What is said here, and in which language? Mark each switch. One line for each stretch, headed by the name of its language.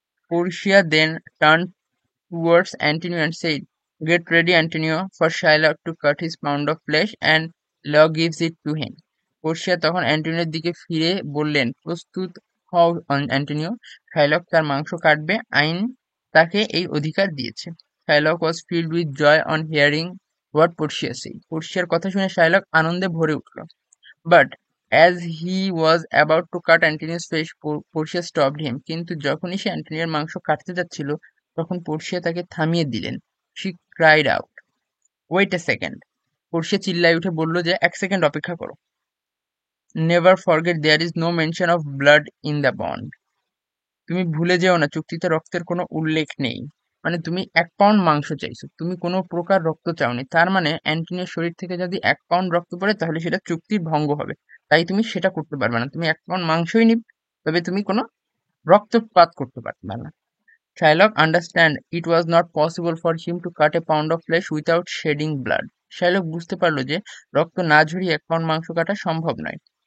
English: Portia then turned towards Antonio and said, get ready, Antonio, for Shylock to cut his pound of flesh and law gives it to him.
Bangla: Portia তখন অ্যান্টোনিওর দিকে ফিরে বললেন, প্রস্তুত হও Antonio, Shylock তার মাংস কাটবে, আইন তাকে এই অধিকার দিয়েছে।
English: Shylock was filled with joy on hearing what Portia said.
Bangla: পোর্শিয়ার কথা শুনে শাইলক আনন্দে ভরে উঠল।
English: But as he was about to cut Antonio's flesh, Portia stopped him.
Bangla: কিন্তু যখনই সে অ্যান্টোনিওর মাংস কাটতে যাচ্ছিল তখন পোর্শিয়া তাকে থামিয়ে দিলেন।
English: She cried out, wait a second.
Bangla: Portia চিল্লায় উঠে বলল যে 1 সেকেন্ড অপেক্ষা করো।
English: Never forget there is no mention of blood in the bond.
Bangla: তুমি ভুলে যেও না, চুক্তিতে রক্তের কোনো উল্লেখ নেই। মানে তুমি 1 পাউন্ড মাংস চাইছো, তুমি কোনো প্রকার রক্ত চাওনি। তার মানে অ্যান্টনিওর শরীর থেকে যদি 1 পাউন্ড রক্ত পড়ে তাহলে সেটা চুক্তির ভঙ্গ হবে। তাই তুমি সেটা করতে পারবে না। তুমি 1 পাউন্ড মাংসই নিবে, তবে তুমি কোনো রক্তপাত করতে পারবে না।
English: Shylock understand it was not possible for him to cut a pound of flesh without shedding blood.
Bangla: Shylock বুঝতে পারল যে রক্ত না ঝরিয়ে 1 পাউন্ড মাংস কাটা সম্ভব নয়।